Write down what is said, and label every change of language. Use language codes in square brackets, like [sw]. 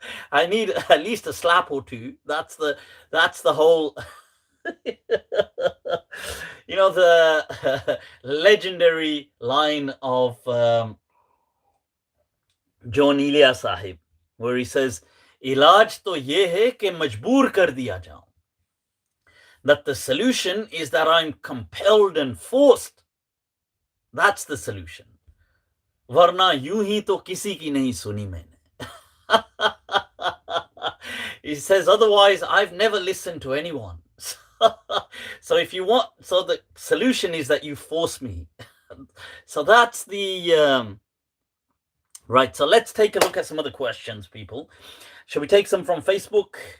[en] I need at least a slap or two. That's the whole the legendary line of John Ilya Sahib, where he says, [ur] Ilaj to ye hai ke majboor kar diya jaun. [en] That the solution is that I'm compelled and forced. That's the solution. [ur] Varna यूं ही तो किसी की नहीं सुनी मैंने. [en] He says, otherwise I've never listened to anyone. So if you want, so the solution is that you force me. So that's the right. So let's take a look at some other questions, people. Shall we take some from Facebook?